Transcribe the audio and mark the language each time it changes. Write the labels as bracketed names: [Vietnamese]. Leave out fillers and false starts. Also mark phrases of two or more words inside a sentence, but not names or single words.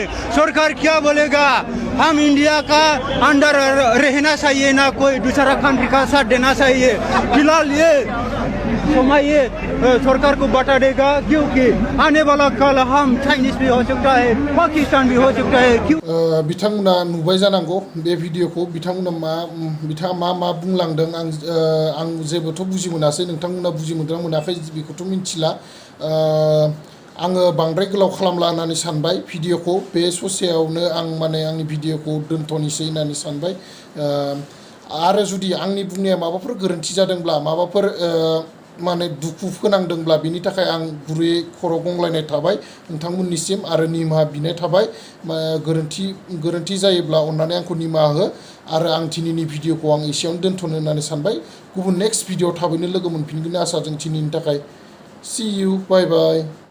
[Hindi] सरकार क्या बोलेगा? हम इंडिया का अंडर रहना चाहिए, ना कोई दूसरा कंट्री का साथ देना चाहिए। फिलहाल ये समय ये सरकार को बता देगा, क्योंकि आने वाला कल हम चाइनीज भी हो सकता है, पाकिस्तान भी हो सकता है। क्यों [Bodo] बिथांमोना नुबाय जानांगौ बे भिडिअखौ बिथाङा मा बुंलांदों आं जेबोथ' बुजि मोनासै, नोंथांमोना बुजि मोनदों मोनाखै बेखौथ' मिन्थिला। आङो बांद्राय गोलाव खालामला होननानै सानबाय भिडिअखौ, बे ससेयावनो आं माने आंनि भिडिअखौ दोनथ'नोसै होननानै सानबाय। आरो जुदि आंनि बुंनाया माबाफोर गोरोन्थि जादोंब्ला, माबाफोर माने दुखु फोनांदोंब्ला, बिनि थाखाय आं गुरैयै खर' गंग्लायनाय थाबाय नोंथांमोननिसिम आरो निमाहा बिनाय थाबाय। गोरोन्थि जायोब्ला अननानै आंखौ निमाहा हो। आरो आं दिनैनि भिडिअखौ आं एसेयावनो दोनथ'नो होननानै सानबाय। गुबुन [English] next video [Bodo] थाबैनो लोगो मोनफिनगोन आसाजों दिनैनि थाखाय। [English] See you, bye bye.